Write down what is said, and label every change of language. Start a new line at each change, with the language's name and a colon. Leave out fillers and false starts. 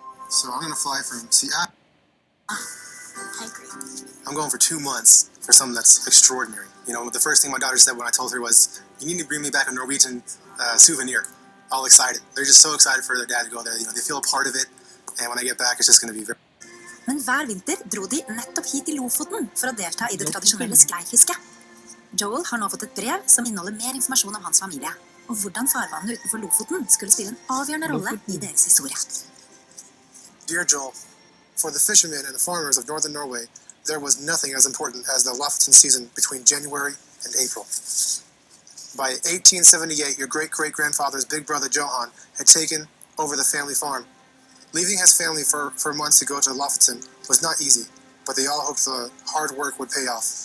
English: So I'm gonna fly from Seattle. I agree. I'm going for 2 months for something that's extraordinary. You know, the first thing my daughter said when I told her was, "You need to bring me back a Norwegian souvenir." All excited. They're just so excited for their dad to go there. You know, they feel a part of it, and when I get back, it's just gonna be very.
Norwegian: Men hver vinter dro de nettopp hit til Lofoten for å delta i det tradisjonelle skreifisket. Joel har nå fått et brev som inneholder mer informasjon om hans familie, og hvordan farvannet utenfor Lofoten skulle spille en avgjørende rolle i deres historie.
English: Dear Joel, for the fishermen and the farmers of northern Norway, there was nothing as important as the Lofoten season between January and April. By 1878, your great-great-grandfather's big brother Johan had taken over the family farm. Leaving his family for months to go to Lofoten was not easy, but they all hoped the hard work would pay off.